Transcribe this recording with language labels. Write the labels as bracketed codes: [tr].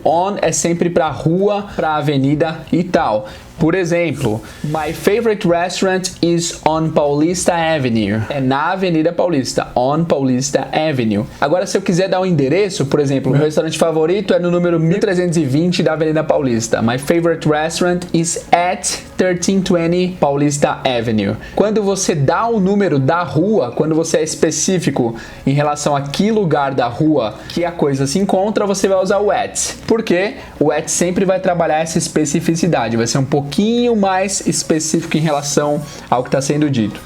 [pt] On é sempre para rua, para avenida e tal. Por exemplo, [en] my favorite restaurant is on Paulista Avenue. [pt] É na Avenida Paulista, [en] on Paulista Avenue. [pt] Agora, se eu quiser dar um endereço, por exemplo, meu restaurante favorito é no número 1320 da Avenida Paulista. [en] My favorite restaurant is at 1320 Paulista Avenue. [pt] Quando você dá o número da rua, quando você é específico em relação a que lugar da rua que a coisa se encontra, você vai usar o at. Porque o at sempre vai trabalhar essa especificidade, vai ser um pouquinho mais específico em relação ao que está sendo dito.